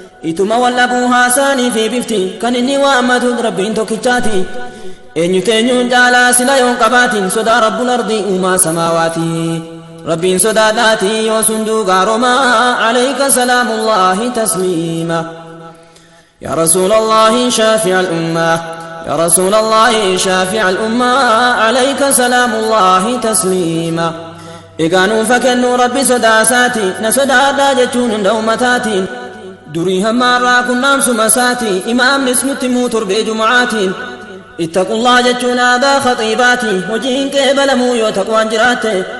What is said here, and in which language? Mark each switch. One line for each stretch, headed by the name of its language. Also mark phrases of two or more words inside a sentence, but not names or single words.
Oromo: Ituma wal dhabuu haasaanii fi bifti, kan inni waammatu Rabbiin tokkichaati. Eenyu teenyuun caalaa sila yoon qabaatiin, sodaa Rabbul Ardi uumaa samaawaati. Rabbiin sodaadhaati yoo sun duugaa romaa,
Arabic: عليك سلام الله تسليما. يا رسول الله شافع الأمة، يا رسول الله شافع الأمة، عليك سلام الله تسليما.
Oromo: Egaa nuuf kennuu Rabbi sodaa isaati, na sodaadhaa jechuun hunda ummataatiin. Durii hamma irraa kunnaamsuma isaati, imaamnis nutti himuu torbee Juma'aatiin. Ittaqullaa jechuun aadaa khaxiibaati, hojiin qeebalamuu yoo taqwaan jiraatte.